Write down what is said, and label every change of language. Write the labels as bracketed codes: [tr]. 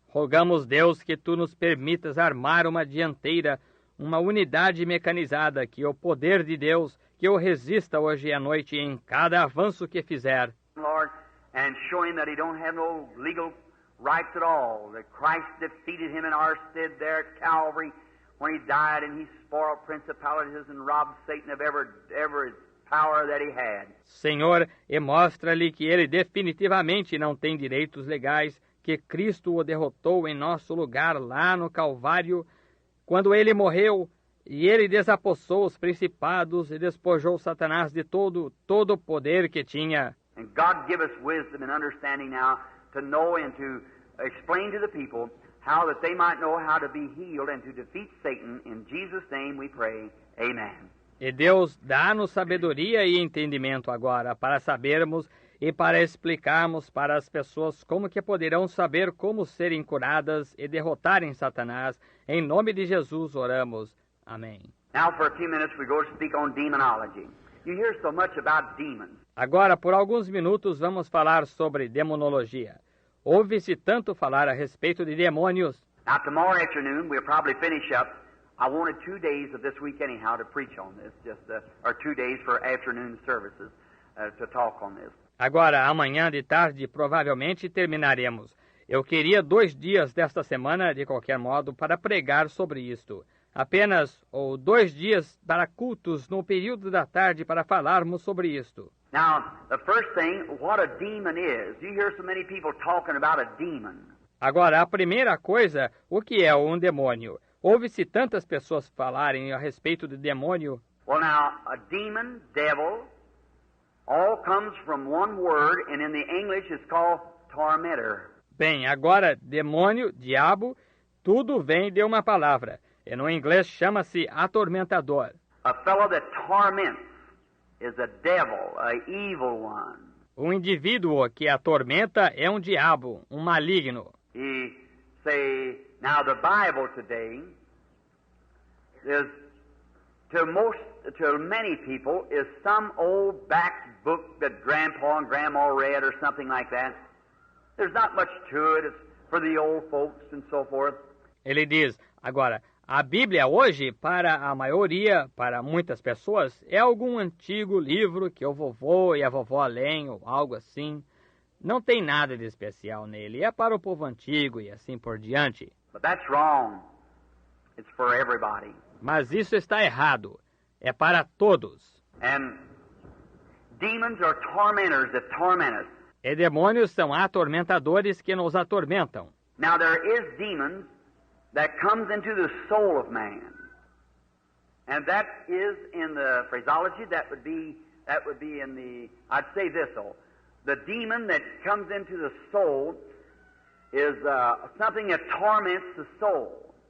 [pt] Rogamos, Deus, que Tu nos permitas armar uma dianteira, uma unidade mecanizada, que o poder de Deus, que o resista hoje à noite em cada avanço que fizer. [en] Lord, and show Him that He don't have no legal rights at all, that Christ defeated Him in our stead there at Calvary when He died and He spoiled principalities and robbed Satan of every power that he had. [pt] Senhor, e mostra-lhe que ele definitivamente não tem direitos legais, que Cristo o derrotou em nosso lugar lá no Calvário, quando ele morreu, e ele desapossou os principados e despojou Satanás de todo o poder que tinha. [en] And God give us wisdom and understanding now to know and to explain to the people how that they might know how to be healed and to defeat Satan. In Jesus' name we pray. Amen. [pt] E Deus dá-nos sabedoria e entendimento agora para sabermos e para explicarmos para as pessoas como que poderão saber como serem curadas e derrotarem Satanás. Em nome de Jesus oramos. Amém. [en] Now for a few minutes we go to speak on demonology. You hear so much about demons. [pt] Agora, por alguns minutos, vamos falar sobre demonologia. Ouve-se tanto falar a respeito de demônios. [en] Now tomorrow afternoon we'll probably finish up. I wanted 2 days of this week anyhow to preach on this, or 2 days for afternoon services to talk on this. [pt] Agora, amanhã de tarde, provavelmente terminaremos. Eu queria 2 dias desta semana, de qualquer modo, para pregar sobre isto. Apenas 2 dias para cultos no período da tarde para falarmos sobre isto. [en] Now, the first thing, what a demon is. You hear so many people talking about a demon. [pt] Agora, a primeira coisa, o que é um demônio? Ouve-se tantas pessoas falarem a respeito de demônio. [en] Well, now, a demon, devil, all comes from one word, and in the English it's called tormentor. [pt] Bem, agora, demônio, diabo, tudo vem de uma palavra. E no inglês chama-se atormentador. [en] A fellow that torments is a devil, a evil one. [pt] Um indivíduo que atormenta é um diabo, um maligno. [en] He say, now the Bible today is, to many people, is some old back book that Grandpa and Grandma read or something like that. There's not much to it. It's for the old folks and so forth. [pt] Ele diz, agora, a Bíblia hoje, para a maioria, para muitas pessoas, é algum antigo livro que o vovô e a vovó leem ou algo assim. Não tem nada de especial nele, é para o povo antigo e assim por diante. [en] But that's wrong. It's for everybody. [pt] Mas isso está errado, é para todos. [en] And demons are tormentors that torment us. [pt] E demônios são atormentadores que nos atormentam. [en] Now there is demons that comes into the soul of man. And that is in the phraseology, that would be in the, I'd say this though, the demon that comes into the soul is something that torments the soul.